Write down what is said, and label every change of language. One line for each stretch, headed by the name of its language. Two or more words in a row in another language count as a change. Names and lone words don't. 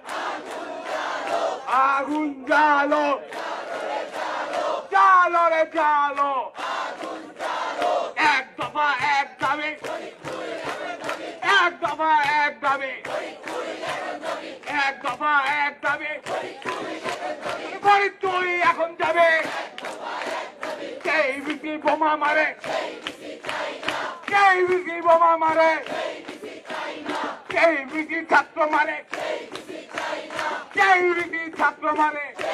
Bangla: আগুন জ্বালো, জ্বালো রে জ্বালো, এক দফা এক দাবি, এক দফা এক দাবি, এক দফা এক দাবি, Parit তুই এখন যাবে, KBC বোমা মারে, KBC বোমা মারে, KBC ছাত্র মারে, KBC ছাত্র মারে,